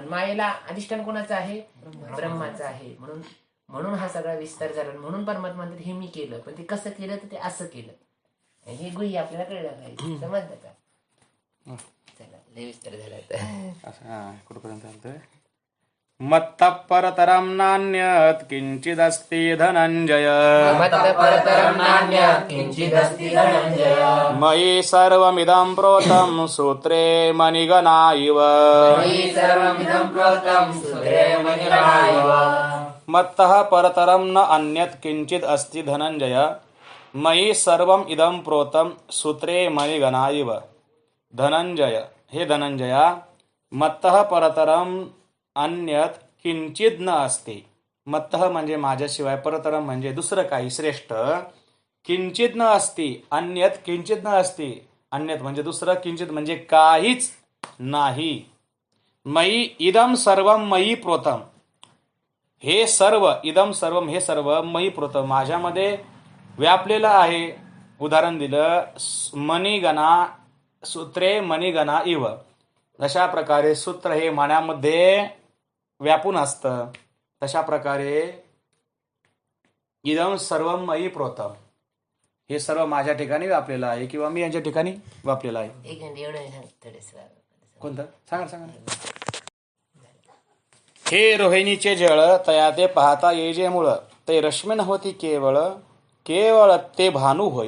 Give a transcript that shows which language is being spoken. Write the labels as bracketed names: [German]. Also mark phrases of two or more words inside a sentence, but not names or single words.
[Marathi] मायेला अधिष्ठान कोणाचं आहे, ब्रह्माचं आहे. म्हणून हा सगळा विस्तार झाला. म्हणून परमात्मा म्हणतात हे मी केलं. पण ते कसं केलं, तर ते असं केलं. हे गुही आपल्याला कळलं पाहिजे. समजलं का? चला, लय विस्तार झाला. कुठपर्यंत चालतंय? [Sanskrit] मत्तः परतरं नान्यत् किंचिदस्ति धनंजय, मयि सर्वमिदं प्रोतं सूत्रे मणिगणा इव. मत्तः परतरं न अन्यत् किंचित् अस्ति धनंजय, मयि सर्वम् इदं प्रोतं सूत्रे मणिगणा इव. [Marathi] धनंजय, हे धनंजया, [Sanskrit] मत्तः परतरं अन्यत किंचित [Marathi] न असते. मत्तः म्हणजे माझ्याशिवाय, परतरम म्हणजे दुसरं काही श्रेष्ठ, किंचित न असते, [Sanskrit] अन्यत किंचित [Marathi] न असते. अन्यत म्हणजे दुसरं, किंचित म्हणजे काहीच नाही. [Sanskrit] मयी इदम सर्वम मयी प्रोतम, [Marathi] हे सर्व, [Sanskrit] इदम सर्वम [Marathi] हे सर्व, [Sanskrit] मयी प्रोतम [Marathi] माझ्यामध्ये व्यापलेलं आहे. उदाहरण दिलं, [Sanskrit] मणिगणा सूत्रे मणिगणा इव. [Marathi] अशा प्रकारे सूत्र हे मण्यामध्ये व्यापून असतं, तशा प्रकारे [Sanskrit] इदम सर्व मयी प्रोतम, [Marathi] हे सर्व माझ्या ठिकाणी व्यापलेलं आहे किंवा मी यांच्या ठिकाणी व्यापलेलं आहे. एक मिनिट, एवढं कोणतं सांगा. हे रोहिणीचे जळ तया ते पाहता येजे मूळ, ते रश्मी नव्हती केवळ ते भानू होय.